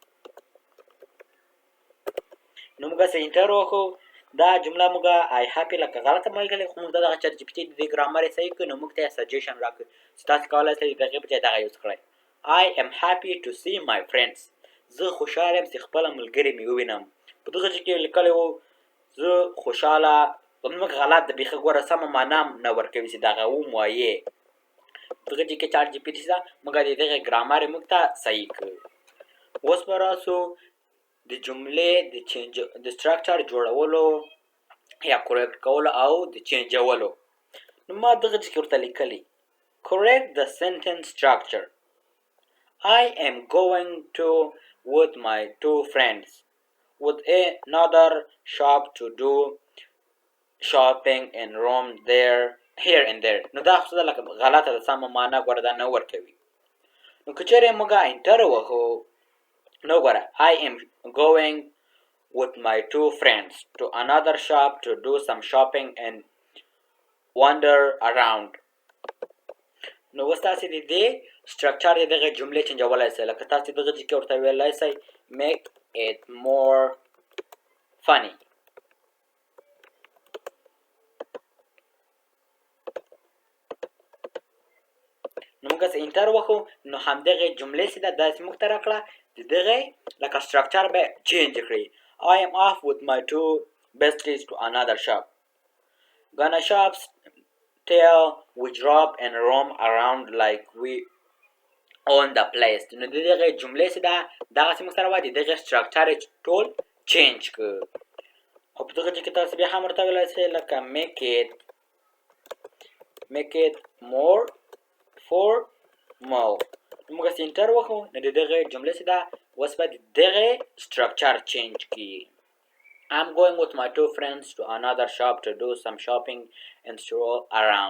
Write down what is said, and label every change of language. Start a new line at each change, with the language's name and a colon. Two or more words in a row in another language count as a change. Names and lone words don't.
Pashto: نو موږ چې انټر وکړو دا جمله موږ
English: I happy
Pashto: لکه غلطه مه لیکلې، خو موږ دغه چاټ جي پي ټي د دې ګرامر یې صحیح کړ، نو موږ ته یې سجیشن راکړ چې تاسې کولی شئ د هغې په ځای دغه یوز کړئ
English: I am happy to see my friends.
Pashto: زه خوشحاله یم چې خپله ملګري مې ووینم. په دغه ځای کې لیکلی وو زه خوشحاله، زموږ غلط ده بیخي، ګوره سمه معنا هم نه ورکوي چې دغه ووایې. دغه ځای کې چاټ جي پي ټي ده موږ د دغې ګرامر یې موږ ته صحیح کړ. اوس به راسو د جملې د سټرکچر جوړولو یا کریکټ کولو او د چینجولو. نو ما دغه ځای کې ورته لیکلي
English: correct the sentence structure. I am going to with my two friends with another shop to do shopping and roam there here and there.
Pashto: نو دا خو لکه غلطه ده، سمه معنا ګوره دا نه ورکوي. نو که چېرې موږ انټر ووهو نو ګوره
English: I am going with my two friends to another shop to do some shopping and wander around.
Pashto: نو اوس تاسې د دې سټرکچر د دغې جملې چینجولی سئ لکه تاسې دغه ځای کې ورته ویلی سئ
English: make it more funny.
Pashto: نو موږ چې انټر وکړو نو همدغې جملې چې ده داسې موږ ته راکړه د دغې لکه سټرکچر به چینج کړي.
English: I am off with my two besties to another shop. Gonna shops till we drop and roam around like we own the place.
Pashto: نو د دغې جملې چې ده دغسې موږ سره وه د دغې سټرکچر یې ټول چینج کړ. او په دغه ځای کې تاسو بیا هم ورته ویلی شئ لکه
English: make it more formal.
Pashto: موږ چې انټر وکړو نو د دغې جملې چې ده اوس به د دغې سټرکچر چینج کړي.
English: I'm going with my two friends to another shop to do some shopping and stroll around.